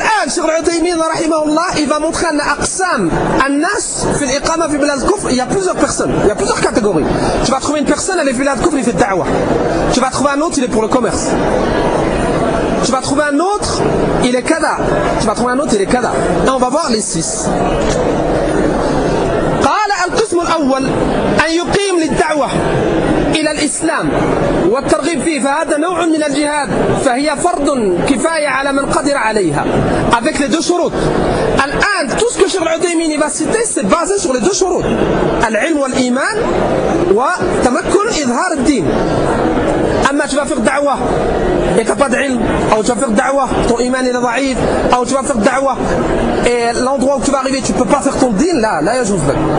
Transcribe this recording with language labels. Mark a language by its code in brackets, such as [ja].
[ar] الشيخ العثيمين رحمه الله إذا مدخل أقسام الناس في الإقامة في بلاد الكفر [fr] il y a plusieurs personnes il y a plusieurs catégories tu vas trouver une personne elle est [ar] بلاد الكفر [fr] il fait الدعوة tu vas trouver un autre il est pour le commerce tu vas trouver un autre il est كذا tu vas trouver un autre il est كذا et on va voir les 6 [ar] قال القسم الأول أن يقيم للدعوة إلى الإسلام والترغيب فيه، فهذا نوع من الجهاد، فهي فرض كفاية على من قدر عليها [fr] avec les deux [ar] شروط. الآن [fr] tout ce que Cheikh Al-Uthaymeen va citer c'est basé sur les deux شروط: [ar] العلم والإيمان وتمكن إظهار الدين. أما [fr] tu vas faire دعوة et t'as pas d'ilm, ou tu vas faire دعوة ton إيمان est ضعيف, ou tu vas faire دعوة et l'endroit où tu vas arriver tu peux pas faire ton دين, là [ar] لا يجوز لك.